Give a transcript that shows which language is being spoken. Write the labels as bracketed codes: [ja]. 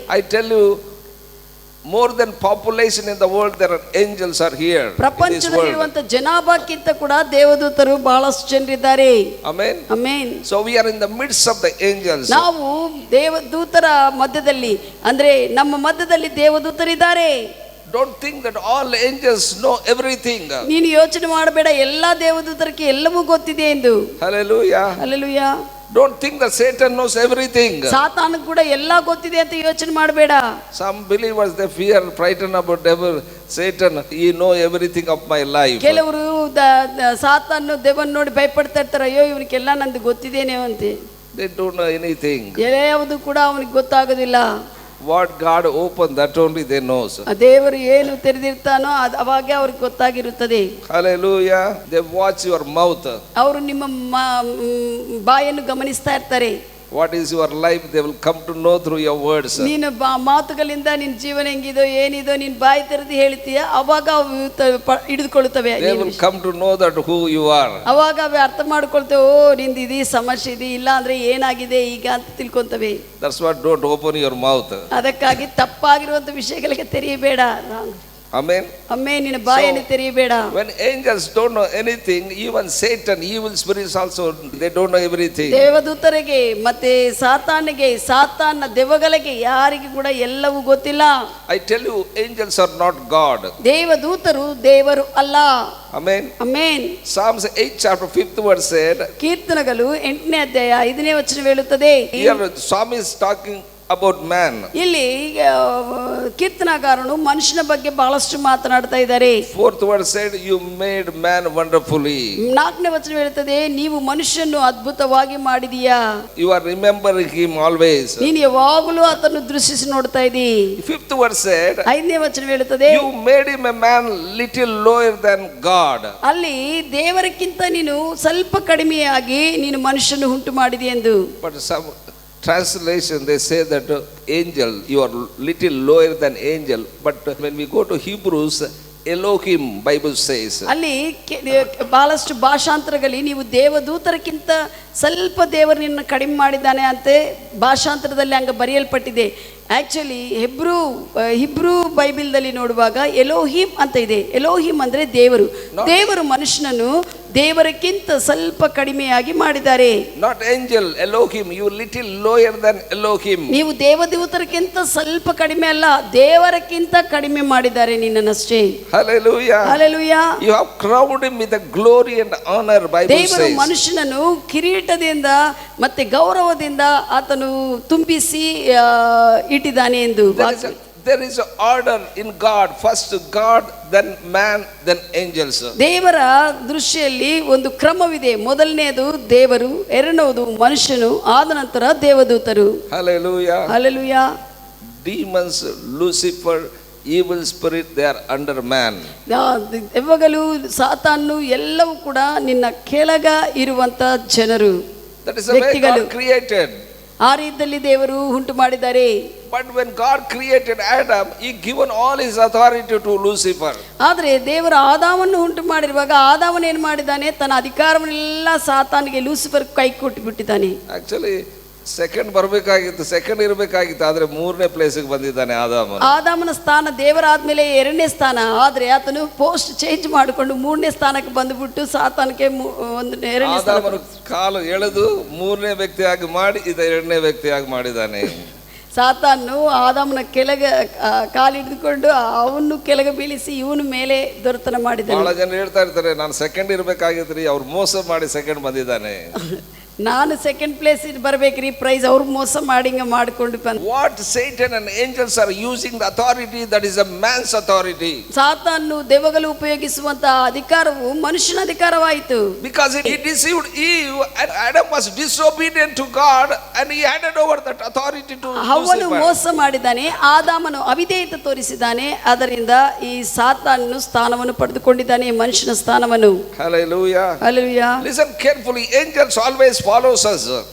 [en] I tell you, more than population in the world, there are angels are here. [kn] ಪ್ರಪಂಚದಲ್ಲಿರುವಂತ ಜನಾಭಾಕ್ಕಿಂತ ಕೂಡ ದೇವದೂತರು ಬಹಳಷ್ಟು ಜನರಿದ್ದಾರೆ. [en] Amen. [kn] Amen. [en] So we are in the midst of the angels. [kn] ನಾವು ದೇವದೂತರ ಮಧ್ಯದಲ್ಲಿ, ಅಂದ್ರೆ ನಮ್ಮ ಮಧ್ಯದಲ್ಲಿ ದೇವದೂತರಿದ್ದಾರೆ. [en] Don't think that all angels know everything. [kn] ನೀನು ಯೋಚನೆ ಮಾಡಬೇಡ ಎಲ್ಲಾ ದೇವದೂತರಿಗೆ ಎಲ್ಲವೂ ಗೊತ್ತಿದೆ ಎಂದು. [en] Hallelujah. [kn] Hallelujah. [en] Don't think that Satan knows everything. [kn] ಸಾತಾನ ಕೂಡ ಎಲ್ಲಾ ಗೊತ್ತಿದೆ ಅಂತ ಯೋಚನೆ ಮಾಡಬೇಡ. [en] Some believers, they fear, frightened about devil, Satan. He know everything of my life. [kn] ಕೆಲವರು ಸಾತಾನ ದೇವನ ನೋಡಿ ಭಯಪಡ್ತಾ ಇರ್ತಾರೆ, ಅಯ್ಯೋ ಇವನಿಗೆಲ್ಲ ನಂದು ಗೊತ್ತಿದೇನೆ ಅಂತೆ. [en] They don't know anything. [kn] ಯಾವುದು ಕೂಡ ಅವನಿಗೆ ಗೊತ್ತಾಗೋದಿಲ್ಲ. [en] What God opened, that only they knows. [kn] ದೇವರು ಏನು ತೆರೆದಿರ್ತಾನೋ ಅದು ಅವಾಗ ಅವ್ರಿಗೆ ಗೊತ್ತಾಗಿರುತ್ತದೆ. [en] Hallelujah. They watch your mouth. [kn] ಅವರು ನಿಮ್ಮ ಬಾಯನ್ನು ಗಮನಿಸ್ತಾ ಇರ್ತಾರೆ. [en] What is your life? They will come to know through your words. [kn] ನೀನು ಮಾತುಗಳಿಂದ ನಿನ್ನ ಜೀವನ ಹೆಂಗಿದೋ ಏನಿದೋ ನೀನು ಬಾಯಿ ತೆರೆದು ಹೇಳ್ತೀಯ, ಅವಾಗ ಅವು ಹಿಡಿದುಕೊಳ್ಳುತ್ತವೆ. [en] They will come to know that who you are. [kn] ಅವಾಗ ಅವು ಅರ್ಥ ಮಾಡ್ಕೊಳ್ತೇವೆ, ಓ ನಿಂದು ಇದು ಸಮಸ್ಯೆ ಇದೆ, ಇಲ್ಲ ಅಂದ್ರೆ ಏನಾಗಿದೆ ಈಗ ಅಂತ ತಿಳ್ಕೊಂತವೆ. [en] That's what, don't open your mouth. [kn] ಅದಕ್ಕಾಗಿ ತಪ್ಪಾಗಿರುವಂತ ವಿಷಯಗಳಿಗೆ ತೆರೆಯಬೇಡ. [en] Amen. [kn] ಅಮ್ಮೇ ನಿನ್ನ ಬಾಯನ್ನು ತೆರೆಯಬೇಡ. [en] When angels don't know anything, even Satan, evil spirits also, they don't know everything. [kn] ದೇವದೂತರಿಗೆ ಮತ್ತೆ ಸಾತಾನ ದೆವ್ವಗಳಿಗೆ ಯಾರಿಗೆ ಕೂಡ ಎಲ್ಲವೂ ಗೊತ್ತಿಲ್ಲ. [en] I tell you, angels are not God. [kn] ದೇವದೂತರು ದೇವರು ಅಲ್ಲ. [en] Amen. Amen. Psalms 8 chapter 5th verse said. [kn] ಕೀರ್ತನೆಗಳು 8ನೇ ಅಧ್ಯಾಯ 5ನೇ ವಚನ ಹೇಳುತ್ತದೆ. [en] Here psalmist is talking about man. [kn] ಇಲ್ಲಿ ಕೀರ್ತನಗಾರನು ಮನುಷ್ಯನ ಬಗ್ಗೆ ಬಹಳಷ್ಟು ಮಾತನಾಡ್ತಾ ಇದ್ದಾರೆ. [en] 4th verse said, you made man wonderfully. [kn] 4ನೇ ವಚನ ಹೇಳುತ್ತದೆ, ನೀವು ಮನುಷ್ಯನನ್ನು ಅದ್ಭುತವಾಗಿ ಮಾಡಿದೀಯಾ. [en] You are remembering him always. [kn] ನೀನು ಯಾವಾಗಲೂ ಆತನ್ನು ದೃಷ್ಟಿಸಿ ನೋಡ್ತಾ ಇದ್ದೀ. [en] 5th verse said, [kn] 5ನೇ ವಚನ ಹೇಳುತ್ತದೆ, [en] you made him a man little lower than God. [kn] ಅಲ್ಲಿ ದೇವರಕ್ಕಿಂತ ನೀನು ಸ್ವಲ್ಪ ಕಡಿಮೆಯಾಗಿ ನೀನು ಮನುಷ್ಯನು ಉಂಟು ಮಾಡಿದಿ ಎಂದು. [en] But some translation they say that angel, you are little lower than angel, but when we go to Hebrews, Elohim Bible says. [kn] ಅಲ್ಲಿ ಬಹಳಷ್ಟು ಭಾಷಾಂತರಗಳಲ್ಲಿ ನೀವು ದೇವದೂತರಕ್ಕಿಂತ ಸ್ವಲ್ಪ ದೇವರನ್ನ ಕಡಿಮೆ ಮಾಡಿದ್ದಾನೆ ಅಂತೆ ಭಾಷಾಂತರದಲ್ಲಿ ಹಂಗ ಬರೆಯಲ್ಪಟ್ಟಿದೆ. ಆಕ್ಚುಲಿ ಹಿಬ್ರೂ ಬೈಬಲ್ದಲ್ಲಿ ನೋಡುವಾಗ ಎಲೋಹಿಮ್ ಅಂತ ಇದೆ. ಎಲೋಹಿಮ್ ಅಂದ್ರೆ ದೇವರು ಮನುಷ್ಯನನ್ನು ದೇವರಕ್ಕಿಂತ ಸ್ವಲ್ಪ ಕಡಿಮೆಯಾಗಿ ಮಾಡಿದ್ದಾರೆ. [en] Not angel, Elohim, you little lower than Elohim. [kn] ನೀವು ದೇವದೂತರಕ್ಕಿಂತ ಸ್ವಲ್ಪ ಕಡಿಮೆ ಅಲ್ಲ, ದೇವರಕ್ಕಿಂತ ಕಡಿಮೆ ಮಾಡಿದ್ದಾರೆ ನಿನ್ನನ್ನಷ್ಟೇ. [en] Hallelujah. Hallelujah. You have crowned him with the glory and honor, Bible says. [kn] ದೇವರು ಮನುಷ್ಯನನ್ನು ಕಿರೀಟದಿಂದ ಮತ್ತೆ ಗೌರವದಿಂದ ಆತನು ತುಂಬಿಸಿ ಇಟ್ಟಿದ್ದಾನೆ ಎಂದು. [en] There is an order in God. First God, then man, then angels. [kn] ದೇವರ ದೃಷ್ಟಿಯಲ್ಲಿ ಒಂದು ಕ್ರಮವಿದೆ. ಮೊದಲನೆಯದು ದೇವರು, ಎರಡನೇದು ಮನುಷ್ಯನು, ಆದ ನಂತರ ದೇವದೂತರು. [en] Hallelujah. Hallelujah. Demons, Lucifer, evil spirit, they are under man. [kn] ದೆವ್ವಗಳು, ಸಾತಾನು ಎಲ್ಲವೂ ಕೂಡ ನಿನ್ನ ಕೆಳಗ ಇರುವಂತ ಜನರು. [en] That is the way God created. [kn] ಆ ರೀತಿಯಲ್ಲಿ ದೇವರು ಉಂಟು ಮಾಡಿದ್ದಾರೆ. [en] But when God created Adam, he given all his authority to Lucifer. [kn] ಆದರೆ ದೇವರು ಆದಾಮನ್ನು ಉಂಟು ಮಾಡಿರುವಾಗ ಆದಾಮನು ಏನು ಮಾಡಿದ್ದಾನೆ, ತನ್ನ ಅಧಿಕಾರವನ್ನೆಲ್ಲ ಸಾತಾನಿಗೆ ಲೂಸಿಫರ್ ಕೈ ಕೊಟ್ಟು ಬಿಟ್ಟಿದ್ದಾನೆ. Actually ಸೆಕೆಂಡ್ ಇರಬೇಕಾಗಿತ್ತು, ಆದ್ರೆ 3ನೇ ಪ್ಲೇಸಿಗೆ ಬಂದಿದ್ದಾನೆ ಆದಾಮನ ಸ್ಥಾನ ದೇವರಾದ್ಮೇಲೆ 2ನೇ ಸ್ಥಾನ. ಆದ್ರೆ ಆತನು ಪೋಸ್ಟ್ ಚೇಂಜ್ ಮಾಡಿಕೊಂಡು 3ನೇ ಸ್ಥಾನಕ್ಕೆ ಬಂದುಬಿಟ್ಟು ಸಾತಾನಕ್ಕೆ ಒಂದು 2ನೇ ಸ್ಥಾನ ಕಾಲು ಎಳೆದು 3ನೇ ವ್ಯಕ್ತಿಯಾಗಿ ಮಾಡಿ ಇದ 2ನೇ ವ್ಯಕ್ತಿಯಾಗಿ ಮಾಡಿದ್ದಾನೆ. ಸಾತಾನು ಆದಾಮನ ಕೆಳಗೆ ಕಾಲಿಡಿದುಕೊಂಡು ಅವನು ಕೆಳಗೆ ಬೀಳಿಸಿ ಇವನು ಮೇಲೆ ದೊರೆತನ ಮಾಡಿದ್ದಾನೆ. ಬಹಳ ಜನ ಹೇಳ್ತಾ ಇರ್ತಾರೆ, ನಾನು ಸೆಕೆಂಡ್ ಇರಬೇಕಾಗಿದ್ರಿ, ಅವ್ರು ಮೋಸ ಮಾಡಿ ಸೆಕೆಂಡ್ ಬಂದಿದ್ದಾನೆ. ನಾನು ಸೆಕೆಂಡ್ ಪ್ಲೇಸ್ ಬರಬೇಕ್ರಿ, ಪ್ರೈಸ್ ಅವ್ರು ಮೋಸ ಮಾಡಿ ಮಾಡಿಕೊಂಡು ಬಂದ. [en] What Satan and angels are using the authority, that is a man's authority. [kn] ಸಾತಾನು ದೆವ್ವಗಳು ಉಪಯೋಗಿಸುವಂತ ಅಧಿಕಾರವು ಮನುಷ್ಯನ ಅಧಿಕಾರವಾಯಿತು. [en] Because he deceived Eve and Adam was disobedient to God and he handed over that authority to Lucifer. [kn] ಅವನು ಮೋಸ ಮಾಡಿದ್ದಾನೆ, ಆದಾಮನು ಅವಿಧೇಯತೆ ತೋರಿಸಿದ್ದಾನೆ, ಅದರಿಂದ ಈ ಸಾತಾನನು ಸ್ಥಾನವನ್ನು ಪಡೆದುಕೊಂಡಿದ್ದಾನೆ, ಮನುಷ್ಯನ ಸ್ಥಾನವನ್ನು. [en] Hallelujah. Hallelujah. Listen carefully, angels always follows us.